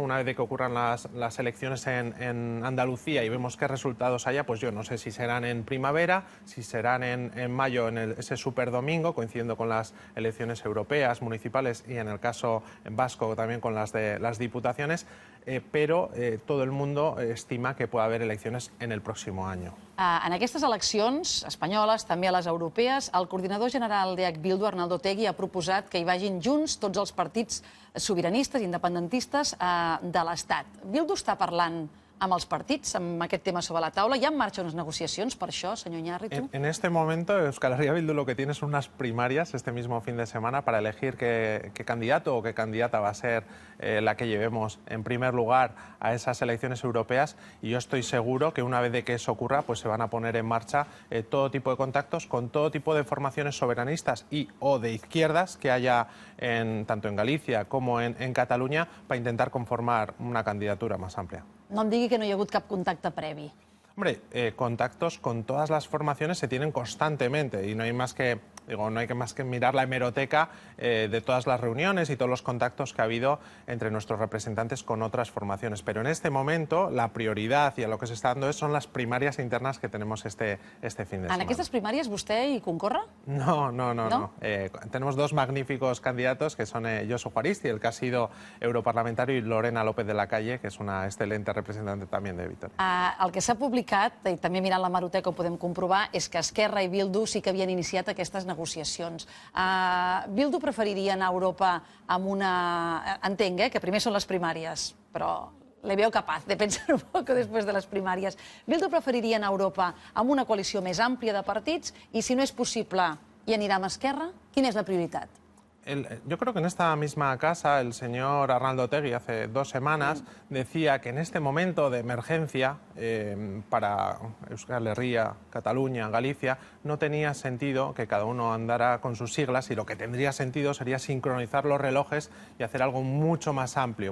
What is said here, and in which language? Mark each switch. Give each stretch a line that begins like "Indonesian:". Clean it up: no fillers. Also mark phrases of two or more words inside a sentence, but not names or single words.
Spanish: Una vez de que ocurran las elecciones en Andalucía y vemos qué resultados haya, pues yo no sé si serán en primavera, si serán en mayo, en ese superdomingo, coincidiendo con las elecciones europeas, municipales y en el caso vasco también con las de las diputaciones, pero todo el mundo estima que puede
Catalan: haver eleccions en el pròxim any. En aquestes eleccions espanyoles, també a les europees, el coordinador general d'EH Bildu, Arnaldo Otegi, ha proposat que hi vagin junts tots els partits sobiranistes, independentistes de l'Estat. Bildu està parlant amb els partits, amb aquest tema sobre la taula. Hi ha en marxa unes negociacions per això, senyor Iñárritu?
Spanish: En este momento, Euskal Herria Bildu lo que tiene son unas primarias este mismo fin de semana para elegir qué candidato o qué candidata va a ser la que llevemos en primer lugar a esas elecciones europeas, y yo estoy seguro que una vez de que eso ocurra, pues se van a poner en marcha todo tipo de contactos con todo tipo de formaciones soberanistas y o de izquierdas que haya tanto en Galicia como en Cataluña para intentar conformar una candidatura más amplia.
Catalan: No em digui que no hi ha hagut cap contacte previ.
Spanish: Hombre, contactos con todas las formaciones se tienen constantemente y no hay más que mirar la hemeroteca de todas las reuniones y todos los contactos que ha habido entre nuestros representantes con otras formaciones. Pero en este momento la prioridad y a lo que se está dando son las primarias internas que tenemos este fin de semana.
Catalan: En aquestes primàries vostè hi concorre?
Spanish: No. Tenemos dos magníficos candidatos que son Josu Juaristi, el que ha sido europarlamentario, y Lorena López de la Calle, que es una excelente representante también de Vitoria.
Catalan: El que s'ha publicat, i també mirant la hemeroteca ho podem comprovar, és que Esquerra i Bildu sí que havien iniciat aquestes negociacions. Bildu preferiria anar a Europa amb una... Entenc, que primer són les primàries, però
Spanish: le veo capaz de pensar un poco después de las primarias.
Catalan: Bildu preferiria anar a Europa amb una coalició més àmplia de partits i, si no és possible, hi anirà amb Esquerra? Quina és la prioritat?
Spanish: Yo creo que en esta misma casa el señor Arnaldo Otegi hace 2 semanas decía que en este momento de emergencia para Euskal Herria, Cataluña, Galicia, no tenía sentido que cada uno andara con sus siglas, y lo que tendría sentido sería sincronizar los relojes y hacer algo mucho más amplio.